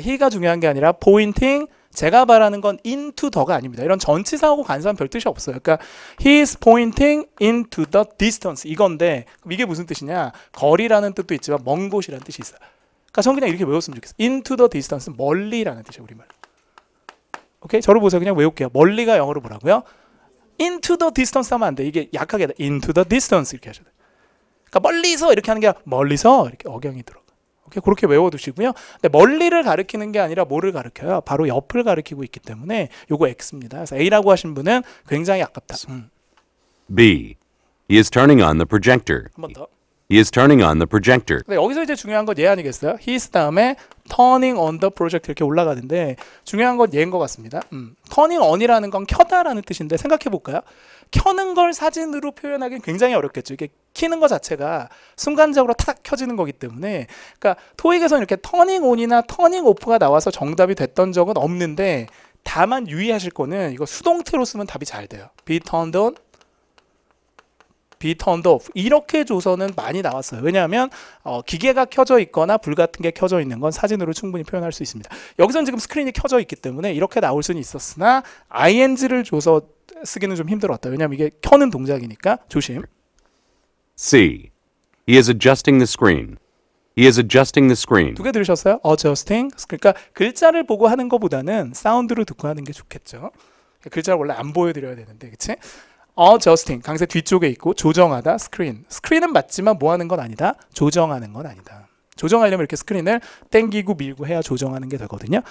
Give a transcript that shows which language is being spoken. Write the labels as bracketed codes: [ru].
[ko] 자, he가 중요한 게 아니라 pointing, 제가 말하는 건 [en] into the [ko] 가 아닙니다. 이런 전치사하고 관사는 별 뜻이 없어요. 그러니까 [en] he is pointing into the distance [ko] 이건데 이게 무슨 뜻이냐? 거리라는 뜻도 있지만 먼 곳이라는 뜻이 있어요. 그러니까 저는 그냥 이렇게 외웠으면 좋겠어요. [en] into the distance [ko] 멀리라는 뜻이에요. 우리말. 오케이? 저를 보세요. 그냥 외울게요. 멀리가 영어로 뭐라고요? [en] into the distance [ko] 하면 안 돼. 이게 약하게 [en] into the distance [ko] 이렇게 하셔야 돼요. 그러니까 멀리서 이렇게 하는 게 아니라 멀리서 이렇게 억양이 들어가. 오케이? 그렇게 외워두시고요. 근데 멀리를 가리키는 게 아니라 뭐를 가리켜요? 바로 옆을 가리키고 있기 때문에 요거 X입니다. 그래서 A라고 하신 분은 굉장히 아깝다. [en] B. He is turning on the projector. [ko] 한 번 더. [en] He is turning on the projector. [ko] 근데 여기서 이제 중요한 건 얘 아니겠어요? His 다음에 [en] turning on the project [ko] 이렇게 올라가는데 중요한 건 얘인 것 같습니다. turning on이라는 건 켜다라는 뜻인데 생각해 볼까요? 켜는 걸 사진으로 표현하기는 굉장히 어렵겠죠. 이게 키는 것 자체가 순간적으로 탁 켜지는 거기 때문에 그러니까 토익에서는 이렇게 turning on이나 turning off가 나와서 정답이 됐던 적은 없는데 다만 유의하실 거는 이거 수동태로 쓰면 답이 잘 돼요. [en] be turned on, be turned off [ko] 이렇게 줘서는 많이 나왔어요. 왜냐하면 기계가 켜져 있거나 불 같은 게 켜져 있는 건 사진으로 충분히 표현할 수 있습니다. 여기서는 지금 스크린이 켜져 있기 때문에 이렇게 나올 수는 있었으나 ing를 줘서 쓰기는 좀 힘들었다. 왜냐하면 이게 켜는 동작이니까 조심. [en] C. He is adjusting the screen. He is adjusting the screen. [ko] 두 개 들으셨어요? adjusting. 그러니까 글자를 보고 하는 것보다는 사운드로 듣고 하는 게 좋겠죠. 글자를 원래 안 보여드려야 되는데, 그치? [en] adjusting. [ko] 강세 뒤쪽에 있고 조정하다. [en] screen. [ko] screen은 맞지만 뭐 하는 건 아니다. 조정하는 건 아니다. 조정하려면 이렇게 스크린을 당기고 밀고 해야 조정하는 게 되거든요.